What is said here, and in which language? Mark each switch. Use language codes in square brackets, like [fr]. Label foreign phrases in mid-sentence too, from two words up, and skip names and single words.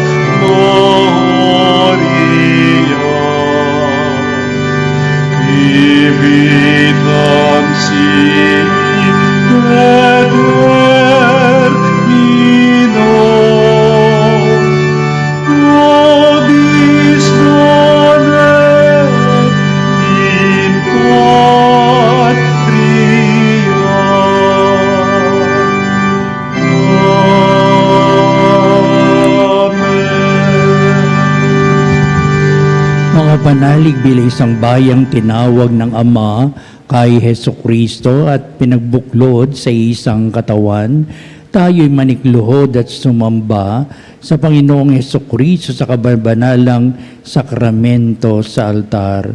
[la] gloria, Vitam sic et termino, nobis donet in patria. Amen. [tl] Mga panalig bilang isang bayang tinawag ng Ama kay Hesukristo at pinagbuklod sa isang katawan, tayo'y manikluhod at sumamba sa Panginoong Hesukristo sa kabanalang sakramento sa altar.